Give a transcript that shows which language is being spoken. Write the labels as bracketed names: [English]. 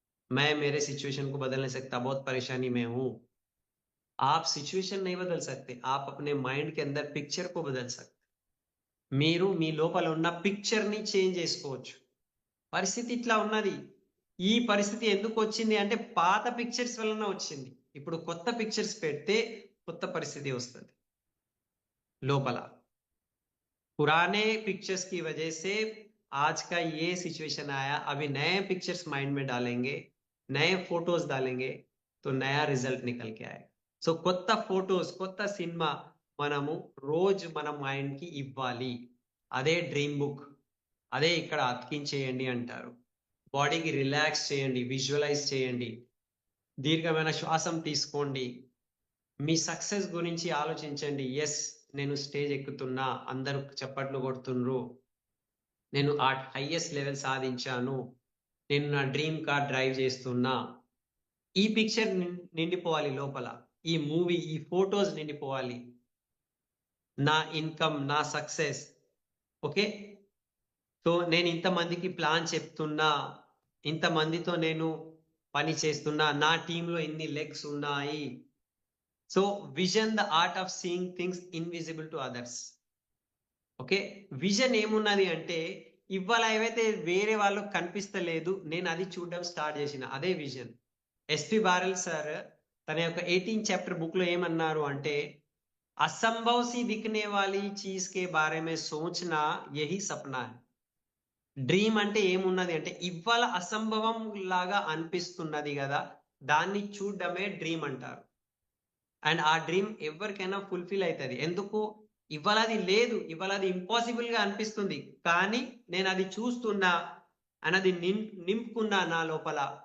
[Hindi] मैं मेरे सिचुएशन को बदल नहीं सकता, बहुत परेशानी में हूँ. आप सिचुएशन नहीं बदल सकते. आप अपने माइंड के अंदर पिक्चर को बदल सकते. [Telugu] మీరు మీ లోపల ఉన్న పిక్చర్‌ని చేంజ్ చేసుకోవచ్చు. పరిస్థితి ఇట్లా ఉన్నది. ఈ పరిస్థితి ఎందుకొచ్చింది అంటే పాత పిక్చర్స్ వలన వచ్చింది. ఇప్పుడు కొత్త పిక్చర్స్ పెడితే కొత్త పరిస్థితి వస్తది లోపల. [Hindi] पुराने पिक्चर्स की वजह से आज का ये सिचुएशन आया. अभी नए पिक्चर्स माइंड में डालेंगे, नए फोटोस डालेंगे तो नया रिजल्ट निकल के आएगा. [Telugu] సో కొత్త ఫోటోస్, కొత్త సినిమా మనము రోజు మన మైండ్‌కి ఇవ్వాలి. అదే డ్రీమ్ బుక్. అదే ఇక్కడ అతికించేయండి అంటారు. బాడీకి రిలాక్స్ చేయండి. విజువలైజ్ చేయండి. దీర్ఘమైన శ్వాసం తీసుకోండి. మీ సక్సెస్ గురించి ఆలోచించండి. యెస్! నేను స్టేజ్ ఎక్కుతున్నా. అందరూ చప్పట్లు కొడుతుండ్రు. నేను ఆ హైయెస్ట్ లెవెల్ సాధించాను. నేను నా డ్రీమ్ కార్ డ్రైవ్ చేస్తున్నా. ఈ పిక్చర్ నిండిపోవాలి లోపల. ఈ మూవీ, ఈ ఫోటోస్ నిండిపోవాలి. నా ఇన్‌కమ్, నా సక్సెస్. ఓకే. సో, నేను ఇంతమందికి ప్లాన్ చెప్తున్నా. ఇంతమందితో నేను పని చేస్తున్నా. నా టీమ్‌లో ఇన్ని లెగ్స్ ఉన్నాయి. [English] So, vision the art of seeing things invisible to others. Okay. [Telugu] Vision ఏమున్నది అంటే, ఇవాళ ఏవైతే వేరే వాళ్ళకి కనిపిస్తలేదు, నేను అది చూడడం స్టార్ట్ చేసిన. అదే విజన్. ఎస్‌పి బారెల్ సార్ తన యొక్క 18 చాప్టర్ బుక్‌లో ఏమన్నారు అంటే, [Hindi] "असंभव सी दिखने वाली चीज़ के बारे में सोचना यही सपना है." [Telugu] డ్రీమ్ అంటే ఏమున్నది అంటే, ఇవ్వాళ అసంభవం లాగా అనిపిస్తున్నది గదా! దాన్ని చూడడమే డ్రీమ్ అంటారు. అండ్ ఆ డ్రీమ్ ఎవ్వరికైనా ఫుల్‌ఫిల్ అయితది. ఎందుకు? ఇవాళ అది లేదు. ఇవాళ అది ఇంపాసిబుల్‌గా అనిపిస్తుంది. కానీ నేనది చూస్తున్నా అండ్ అది నింపుకున్నా నా లోపల.